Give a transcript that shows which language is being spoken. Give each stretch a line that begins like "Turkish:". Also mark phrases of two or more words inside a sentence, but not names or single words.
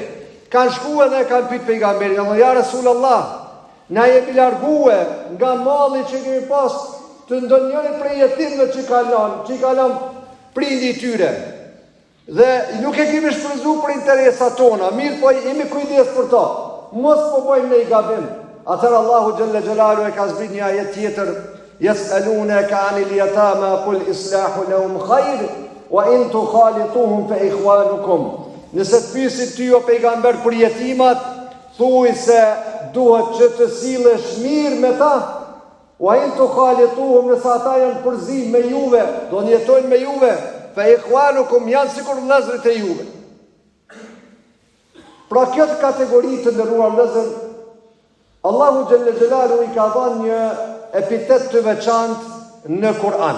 Albanian: Kanë shku edhe kanë pyet pejgamberin,
Arabic: "الله يا رسول الله,
Albanian: na jemi largue nga malli që kemi pas të ndonjëri prej jetimëve që i kalon prindi i tyre. Dhe nuk e kemi shfrytzuar për interesat tona, mirë po jemi kujdes për to. Mos po bëjmë ne gabim." Atëherë
Arabic: الله جل جلاله
Albanian: e ka zbrit një ajet tjetër,
Arabic: "يسألونك عن اليتامى قل إصلاح لهم خير وإن تخالطوهم فإخوانكم."
Albanian: Nëse të pyesin ty o pejgamber për jetimat, thuaj se duhet që të sillesh mirë me ta,
Arabic: وإن تخالطوهم,
Albanian: nëse ata janë përzim me juve, do të jetojnë me juve,
Arabic: فإخوانكم,
Albanian: janë sikur vëllezërit e juve. Pra këtë kategori të ndëruar vëllezër,
Arabic: الله جل جلاله
Albanian: i ka dhënë një epitet të veçantë në Kur'an.